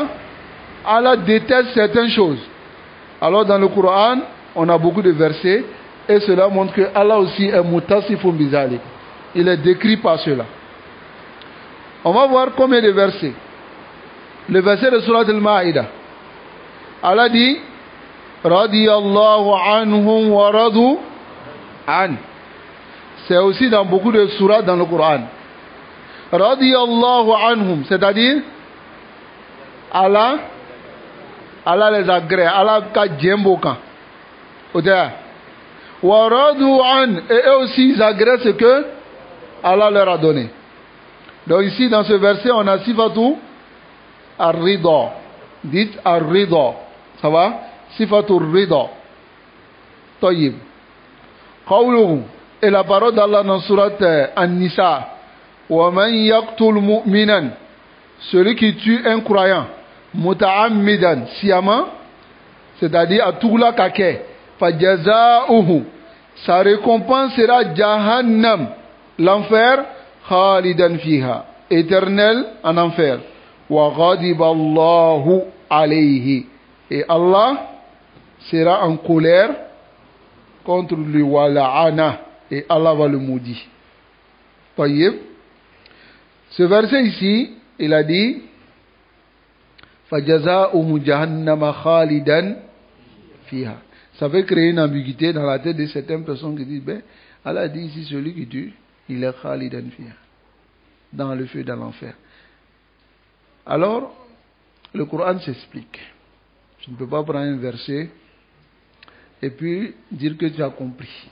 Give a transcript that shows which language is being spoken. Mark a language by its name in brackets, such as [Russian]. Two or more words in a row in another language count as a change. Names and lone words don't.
[French] Allah déteste certaines choses. Alors dans le Coran, on a beaucoup de versets et cela montre que Allah aussi est [Arabic] متصف بذلك. [French] Il est décrit par cela. On va voir combien de versets. Le verset de Surat al-Ma'ida. Allah dit [Arabic] رضي الله عنهم ورضوا عن. [French] C'est aussi dans beaucoup de surats dans le Coran. [Arabic] رضي الله عنهم, [French] c'est-à-dire Allah les agrée, [Bambara] Allah ka djembokan. [Arabic] ورضوا عن, [French] et eux aussi ils agréent ce que Allah leur a donné. Donc ici dans ce verset on a [Arabic] صفة الرضا. [French] Dites ar-rida. Ça va? [Arabic] صفة الرضا. طيب قوله, [French] et la parole d'Allah dans surat An-Nisa. [Arabic] ومن يقتل مؤمنا, [French] celui qui tue un croyant, muta'ammidan, sciemment, c'est-à-dire à tout la kake, fajaza'uhu, sa récompense sera jahannam, l'enfer, [Arabic] خالدا فيها, [French] éternel en enfer. [Arabic] وغضب الله عليه, [French] et Allah sera en colère contre lui, [Arabic] ولعن, [French] et Allah va le maudire. Tayyib. Ce verset ici, il a dit [Arabic] فَجَزَاؤُهُ جَهَنَّمَ خَالِدًا فِيهَا. [French] Ça veut créer une ambiguïté dans la tête de certaines personnes qui disent ben, Allah a dit ici celui qui tue, il est [Arabic] خالدا فيها, [French] dans le feu, dans l'enfer. Alors, le Coran s'explique. Je ne peux pas prendre un verset et puis dire que tu as compris.